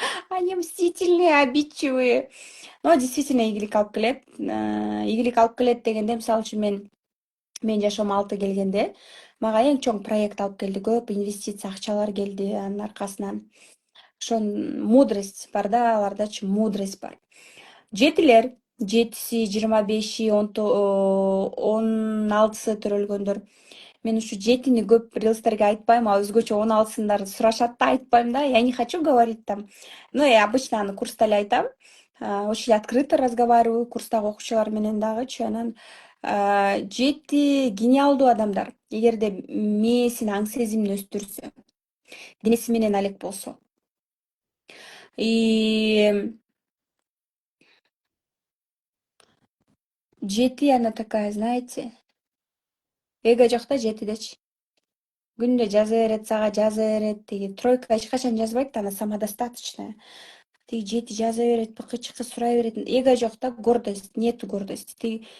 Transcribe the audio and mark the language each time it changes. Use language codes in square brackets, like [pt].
[ru] Они мстительные, обидчивые. Но действительно [ky] ийгилик алып келет. Ийгилик алып келет дегенде, мисалы үчүн мен жашоом алты келгенде, мага эң чоң проект алып келди, көп инвестиция акчалар келди анын аркасынан. Ошон мудрость бар да, алардачы мудрость бар. Жетилер, 7-си, 25-и, 16-сы төрөлгөндөр. Мен ушу 7-ни көп рилстерге айтпайм, а өзгөчө 16-сындар сурашат да, айтпайм да. [ru] Я не хочу говорить там. Ну, я обычно [ky] аны курста эле айтам. [ru] Очень открыто разговариваю [ky] курстагы окуучулар менен дагычы. Анан 7 гениалдуу адамдар. Эгерде мээсин, аң сезимин өстүрсө, денеси менен алек болсо. [ru] И 7 она такая, знаете, [ky] эго жок да 7дечи. Күндө жаза берет, сага жаза берет. Тиги тройка эч качан жазбайт, [ru] она самодостаточная. [ky] Тиги 7 жаза берет, быкы-чыкы сурай берет. Эго жок да, [ru] гордость, нету гордости.